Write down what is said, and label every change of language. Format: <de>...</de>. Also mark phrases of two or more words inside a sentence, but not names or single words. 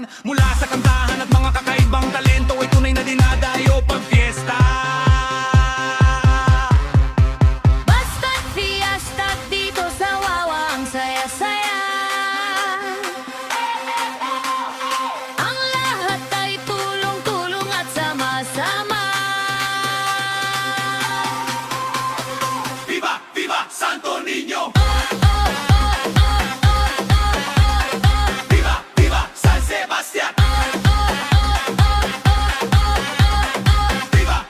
<tl>Mula sa kantahan at mga kakaibang talento ay tunay na dinadayo pag fiesta. Basta't fiesta dito sa Wawa, ang saya-saya. Ang lahat ay tulong-tulong at sama-sama. Viva! Viva Santo Niño! Viva! Viva San Sebastián! Viva!</tl>